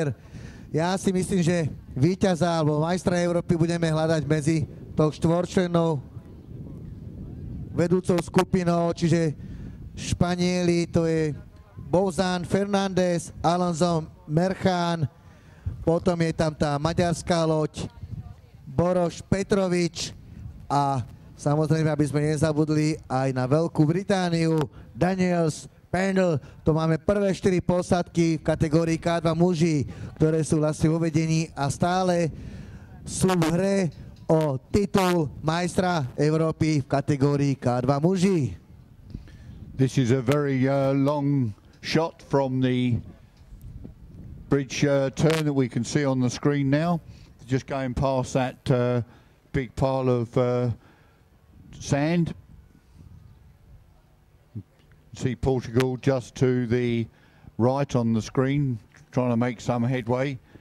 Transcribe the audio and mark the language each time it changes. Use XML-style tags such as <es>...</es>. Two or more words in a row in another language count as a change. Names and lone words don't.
<sk>Ja si myslím, že víťaza alebo majstra Európy budeme hľadať medzi tou štvorčlennou vedúcou skupinou, čiže Španieli, to je Bouzan, Fernández, Alonso, Merchan, potom je tam tá maďarská loď Boroš, Petrovič a samozrejme, aby sme nezabudli aj na Veľkú Britániu, Daniels, Pendle. To máme prvé 4 posádky v kategórii K2 muži, ktoré sú vlastne vo vedení a stále sú v hre o titul majstra Európy v kategórii K2 muži.</sk> <en>This is a very long shot from the bridge turn that we can see on the screen now. Just going past that big pile of sand. See Portugal just to the right on the screen, trying to make some headway.</en>